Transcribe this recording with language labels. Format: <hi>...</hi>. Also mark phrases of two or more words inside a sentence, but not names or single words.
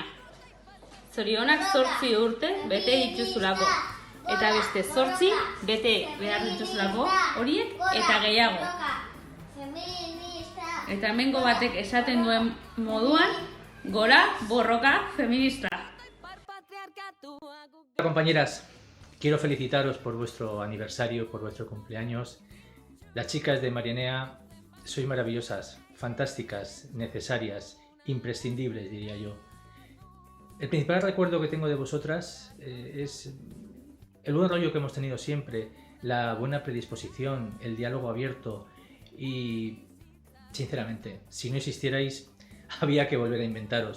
<eu>Zorionak 8 urte bete dituzulako. Eta beste 8 bete behar dituzulako horiek eta gehiago. Eta hemengo batek esaten duen moduan, gora borroka feminista.</eu> <es>Hola compañeras, quiero felicitaros por vuestro aniversario, por vuestro cumpleaños. Las chicas de Marienea sois maravillosas, fantásticas, necesarias, imprescindibles, diría yo. El principal recuerdo que tengo de vosotras es el buen rollo que hemos tenido siempre, la buena predisposición, el diálogo abierto y, sinceramente, si no existierais, había que volver a inventaros.</es>